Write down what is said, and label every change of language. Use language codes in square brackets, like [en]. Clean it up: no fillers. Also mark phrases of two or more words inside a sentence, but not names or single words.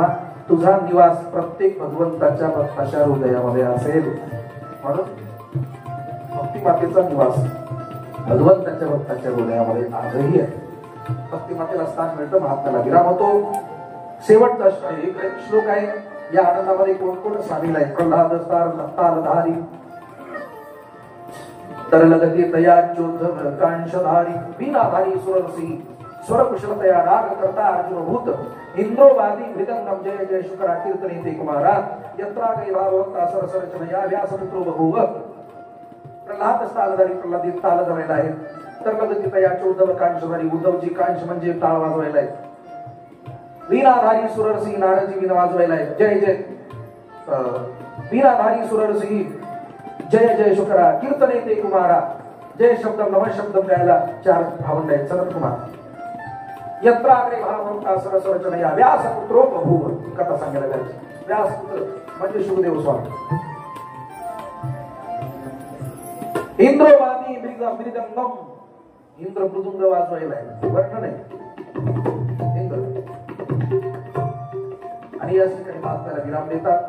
[mr] तुझा निवास प्रत्येक भगवंताच्या भक्ताच्या हृदयामध्ये असेल. म्हणून भक्ती मातेचा निवास भगवंताच्या भक्ताच्या हृदयामध्ये आजही आहे. भक्तिमातेला स्थान मिळतं, महात्म्याला विराम होतो. शेवटचा एक श्लोक आहे. या आनंदामध्ये कोण कोण सामील आहे? [sa] प्रल्हाद तालधारी तरलगती तयाच्योद्धव कांशधारी वीणाधारी सुररसी स्वरकुशलतया राग करता अर्जुन भूत इंद्रोवादी मृदंगम जय जय शुकरा कीर्तनीते कुमारा यत्रागै भाववक्ता सरसरचनया व्यासपुत्रो बभूव. प्रल्हाद तालधारी [mr] प्रल्हादी ताल धरायला आहे. [sa] तरलगती तयाच्योद्धव कांशधारी [mr] उद्धवजी कांश म्हणजे टाळ वाजवायला आहे. [sa] वीणाधारी सुररसी [mr] नारदजी वीणा वाजवायला आहे. [sa] जय जय वीणाधारी सुररसी जय जय शुकरा कीर्तनीते कुमारा. जय शब्दम नम शब्दम [mr] गायला चार भावंड आहेत. [sa] सनत कुमार यत्राग्रे भाववक्ता सरसरचनया व्यासपुत्रो बभूव. [mr] कथा सांगायला जायची. व्यासपुत्र म्हणजे शुकदेव स्वामी. [sa] इंद्रोवादी मृदंगम [mr] इंद्र मृदुंग वाजवायला आहे. वर्णन आहे इंद्र. आणि या ठिकाणी महात्म्याला विराम देतात.